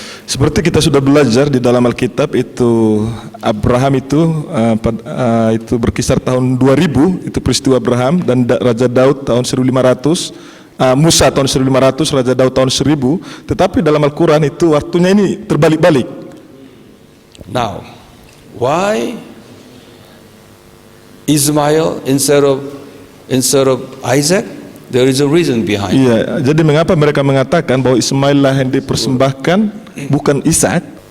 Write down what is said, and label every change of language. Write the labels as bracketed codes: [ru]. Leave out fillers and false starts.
[id] Seperti kita sudah belajar di dalam Alkitab itu, Abraham itu berkisar tahun 2000, itu peristiwa Abraham, dan Raja Daud tahun 1500, Musa tahun 1500, Raja Daud tahun 1000. Tetapi dalam Al-Quran itu waktunya ini terbalik-balik. [en] Now, why Ismail instead of Isaac? There is a reason behind. [id] Iya, jadi mengapa mereka mengatakan bahwa Ismail lah yang dipersembahkan, bukan Ishak?